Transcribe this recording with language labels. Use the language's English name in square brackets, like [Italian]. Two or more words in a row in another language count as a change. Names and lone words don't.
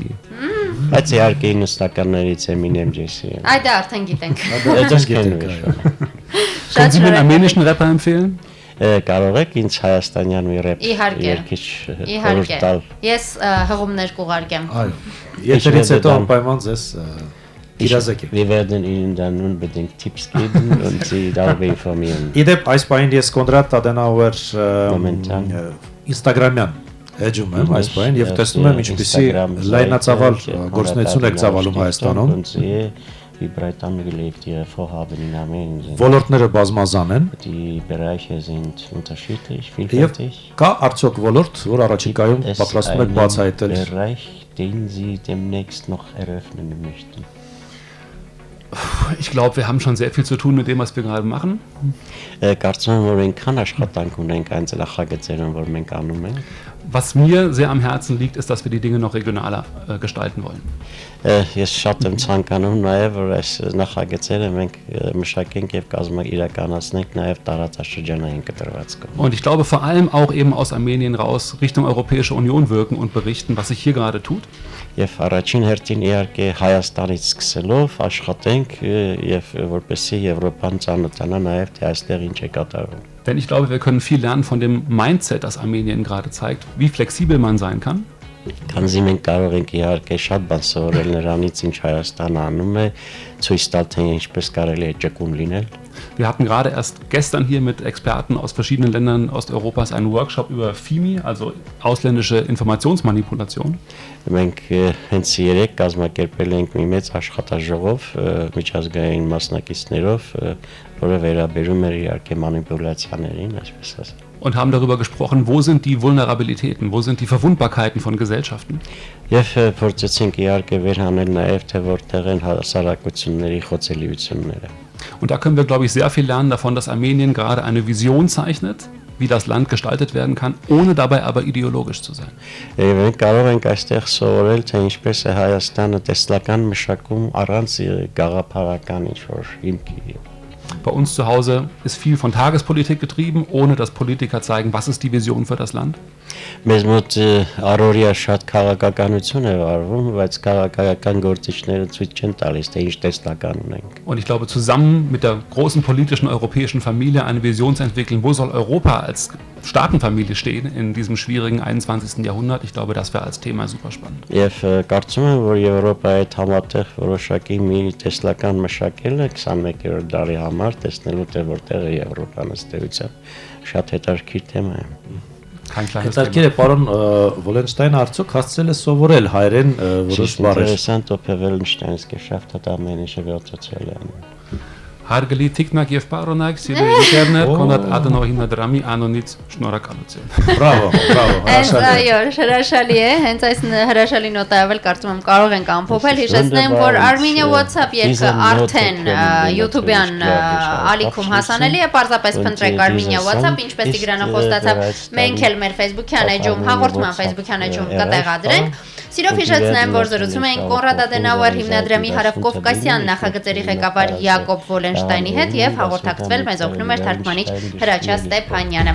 [Armenian] Բայց իհարկե 90-ականներից Eminem, Jay-Z։ Այդ արդեն գիտենք։ [German] Können Sie mir einen armenischen Rapper empfehlen? [Armenian] Կարող եք ինձ հայաստանյան մի ռեփ երկիչ Իհարկե։ Ես հղումներ կուղարկեմ։ Այո։ Եթերից հետո անպայման ձեզ իրազեկեմ։ [German] Wir werden Ihnen dann unbedingt Tipps geben und Sie darüber informieren։ [Armenian] Իդեպ այս պահին ես Կոնրադ Տադենաուեր Instagram-յան էջում եմ այս պահին եւ տեսնում եմ ինչպիսի լայնածավալ գործունեություն եք ծավալում Հայաստանում։ [German] Wie breit angelegt Ihre Vorhaben in Armenien sind. [Armenian] Ոլորտները բազմազան են։ [German] Die Bereiche sind unterschiedlich, vielfältig. [Armenian] Կա արդյոք ոլորտ, որ առաջիկայում պատրաստում եք բացահայտել։ [German] Bereich, den Sie demnächst noch eröffnen möchten. Ich glaube, wir haben schon sehr viel zu tun mit dem, was wir gerade machen. [Armenian] Կարծում եմ, որ այնքան աշխատանք ունենք այն նախագծերում, որ մենք անում ենք։ [German] Was mir sehr am Herzen liegt, ist, dass wir die Dinge noch regionaler gestalten wollen. [Armenian] Ես շատ եմ ցանկանում նաև որ այս նախագծերը մենք մշակենք եւ իրականացնենք նաև տարածաշրջանային կտրվածքով։ [German] Und ich glaube vor allem auch eben aus Armenien raus Richtung Europäische Union wirken und berichten, was sich hier gerade tut. [Armenian] Եվ առաջին հերթին իհարկե Հայաստանից սկսելով աշխատենք եւ որպեսզի Եվրոպան ծանոթանա նաև թե այստեղ ինչ է կատարվում։ [German] Denn ich glaube, wir können viel lernen von dem Mindset, das Armenien gerade zeigt, wie flexibel man sein kann. [Armenian] Քանզի մենք կարող ենք իհարկե շատ բան սովորել նրանից, ինչ Հայաստանը անում է, ցույց տալ թե ինչպես կարելի է ճկուն լինել։ [German] Wir hatten gerade erst gestern hier mit Experten aus verschiedenen Ländern Osteuropas einen Workshop über FIMI, also ausländische Informationsmanipulation. [Armenian] Մենք հենց երեք կազմակերպել ենք մի մեծ աշխատաժողով միջազգային մասնակիցներով, որը վերաբերում էր իհարկե մանիպուլյացիաներին, այսպես ասած։ [German] Und haben darüber gesprochen, wo sind die Vulnerabilitäten, wo sind die Verwundbarkeiten von Gesellschaften. [Armenian] Եվ փորձեցինք իհարկե վերհանել նաև թե որտեղ են հասարակությունների խոցելիությունները։ [German] Und da können wir, glaube ich, sehr viel lernen davon, dass Armenien gerade eine Vision zeichnet, wie das Land gestaltet werden kann, ohne dabei aber ideologisch zu sein. [Armenian] Մենք կարող ենք այստեղ սովորել, թե ինչպես է Հայաստանը տեսլական մշակում առանց գաղափարական ինչ-որ հիմքի։ [German] Bei uns zu Hause ist viel von Tagespolitik getrieben, ohne dass Politiker zeigen, was ist die Vision für das Land. [Armenian] Մեզ մոտ առօրյա շատ քաղաքականություն է վարվում, բայց քաղաքական գործիչները ցույց չեն տալիս, թե ինչ տեսլական ունենք։ [German] Und ich glaube, zusammen mit der großen politischen europäischen Familie eine Vision zu entwickeln, wo soll Europa als Staatenfamilie stehen in diesem schwierigen 21. Jahrhundert, ich glaube, das wäre als Thema super spannend. [Armenian] Եվ կարծում եմ, որ Եվրոպայի հետ համատեղ որոշակի մի տեսլական մշակելը 21-րդ դարի համար տեսնելու թե որտեղ է Եվրոպան ըստ էության շատ հետաքրքիր թեմա է։ Հետաքրքիր է, պարոն Վոլենշտայնը արդյոք հասցրել է սովորել հայերեն որոշ բառեր։ [German] Interessant, ob Herr Wellensteins geschafft hat, am Ende zu lernen. [Armenian] Հարգելի Թիկնակ եւ Պարոնակ, սիրելի ինտերնետ, Կոնրադ Ադենոհիմն դրամի անոնից շնորհակալություն։ Բրավո, բրավո, հրաշալի։ Այո, հրաշալի է, հենց այս հրաշալի նոտայով կարծում եմ կարող ենք ամփոփել, հիշեցնեմ, որ Armenia WhatsApp երգը արդեն YouTube-յան ալիքում հասանելի է, պարզապես փնտրեք Armenia WhatsApp, ինչպես Տիգրանը խոստացավ, մենք էլ մեր Facebook-յան էջում, հաղորդման Facebook-յան էջում կտեղադրենք։ Սիրով հիշեցնեմ, որ զրուցում էինք Կոնրադ Ադենաուեր հիմնադրամի Հարավկովկասյան նախագծերի ղեկավար Յակոբ Վոլենշտայնի հետ եւ հաղորդակցվել մեզ օգնում էր թարգմանիչ Հրաչյա Ստեփանյանը։